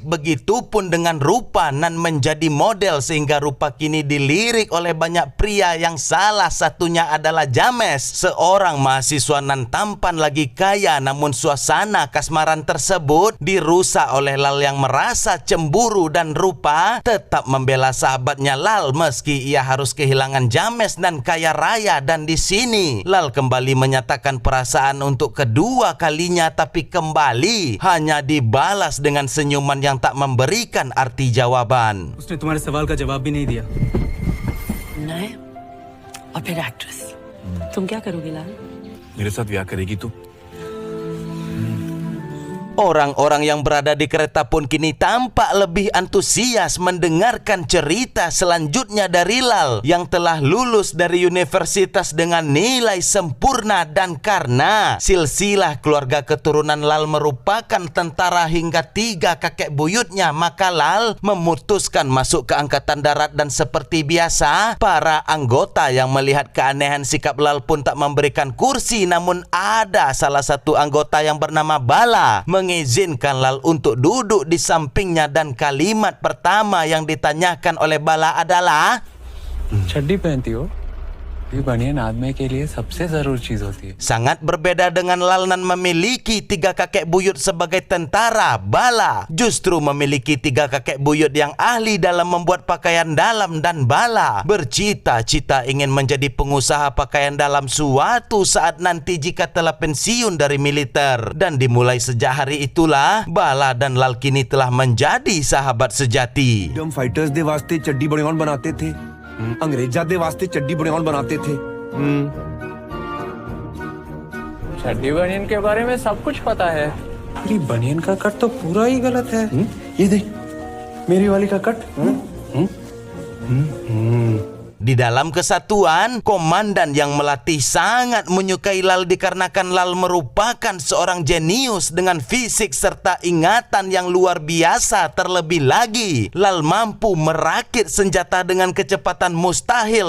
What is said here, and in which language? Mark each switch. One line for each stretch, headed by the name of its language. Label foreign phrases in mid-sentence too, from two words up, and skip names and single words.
Indonesian: Begitupun dengan rupa nan menjadi model sehingga rupa kini dilirik oleh banyak pria yang salah satunya adalah James, seorang mahasiswa nan tampan lagi kaya, namun suasana kasmaran tersebut dirusak oleh Lal yang merasa cemburu dan rupa tetap membela sahabatnya Lal meski ia harus kehilangan James dan kaya raya. Dan di sini Lal kembali menyatakan perasaan untuk kedua kalinya, tapi kembali hanya dibalas dengan senyuman yang tak memberikan arti jawaban.
Hindi: उसने तुम्हारे सवाल का जवाब भी नहीं दिया। नए और फिर एक्ट्रेस। तुम क्या करोगी लाल? मेरे साथ ब्याह करेगी तू?
Indonesian: Orang-orang yang berada di kereta pun kini tampak lebih antusias mendengarkan cerita selanjutnya dari Lal yang telah lulus dari universitas dengan nilai sempurna. Dan karena silsilah keluarga keturunan Lal merupakan tentara hingga 3 kakek buyutnya, maka Lal memutuskan masuk ke Angkatan Darat. Dan seperti biasa, para anggota yang melihat keanehan sikap Lal pun tak memberikan kursi. Namun ada salah satu anggota yang bernama Bala mengizinkan Lal untuk duduk di sampingnya. Dan kalimat pertama yang ditanyakan oleh Bala adalah,
Hindi: चड्डी पहनती हो? ये बनियान आदमी के लिए सबसे जरूरी चीज होती है।
Indonesian: sangat berbeda dengan Lal nan memiliki 3 kakek buyut sebagai tentara. Bala justru memiliki 3 kakek buyut yang ahli dalam membuat pakaian dalam. Dan Bala bercita-cita ingin menjadi pengusaha pakaian dalam suatu saat nanti jika telah pensiun dari militer. Dan dimulai sejak hari itulah Bala dan Lal kini telah menjadi sahabat sejati.
English: freedom fighters
Hindi: दे वास्ते चड्डी बनियान बनाते थे, अंग्रेजा दे वास्ते चड्डी बनियान बनाते थे। चड्डी बनियान के बारे में सब कुछ पता है। मेरी बनियान का कट तो पूरा ही गलत है। ये देख, मेरी वाली का कट।
Indonesian: Di dalam kesatuan, komandan yang melatih sangat menyukai Lal dikarenakan Lal merupakan seorang jenius dengan fisik serta ingatan yang luar biasa. Terlebih lagi, Lal mampu merakit senjata dengan kecepatan mustahil.